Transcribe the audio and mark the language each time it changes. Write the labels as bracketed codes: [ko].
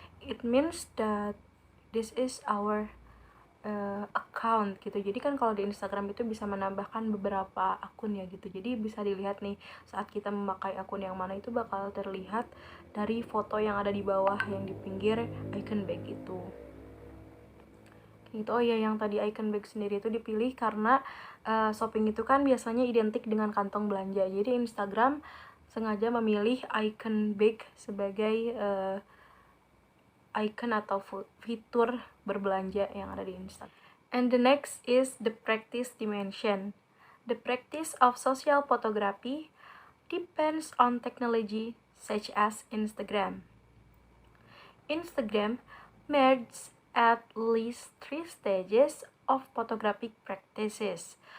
[en] It means that this is our account gitu. [id] Jadi kan kalau di Instagram itu bisa menambahkan beberapa akun ya gitu. Jadi bisa dilihat nih saat kita memakai akun yang mana itu bakal terlihat dari foto yang ada di bawah yang di pinggir icon bag itu. Gitu. Oh ya, yang tadi icon bag sendiri itu dipilih karena shopping itu kan biasanya identik dengan kantong belanja. Jadi Instagram sengaja memilih icon bag sebagai icon atau fitur berbelanja yang ada di Instagram. [en] And the next is the practice dimension. The practice of social photography depends on technology such as Instagram. Instagram merged at least 3 stages of photographic practices.